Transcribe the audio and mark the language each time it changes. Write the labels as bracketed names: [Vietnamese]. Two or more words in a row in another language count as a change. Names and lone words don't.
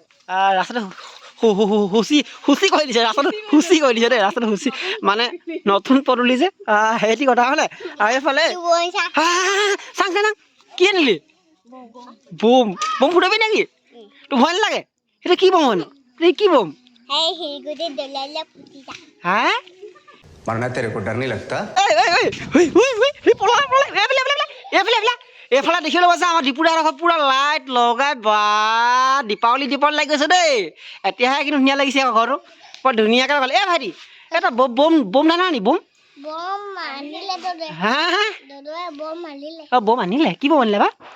[Assamese] ৰাস্তাটো হুচি কৰি দিছে ৰাস্তাটো হুচি কৰি দিছে দেই ৰাস্তাটো হুচি মানে নতুন পদূলি যে সেইটো কথা হ'লে আৰু এইফালে চাং চাং কি আনিলি বম বম ফুটাবি নেকি তোৰ ভয় নালাগে সেইটো কি বম হয় কি বম হা [Hindi] मरना तेरे को डर नहीं लगता [Assamese] এইফালে দেখিবলৈ পাইছে আমাৰ ডিপুদাৰ পুৰা লাইট লগাই বা দীপাৱলী লাগি গৈছে দেই এতিয়াহে কিন্তু ধুনীয়া লাগিছে আকৌ ঘৰটো বৰ ধুনীয়াকৈ লগালে ভাইটি এটা বম বম নাই নি বম হা হা বম আনিলে কি বম আনিলে বা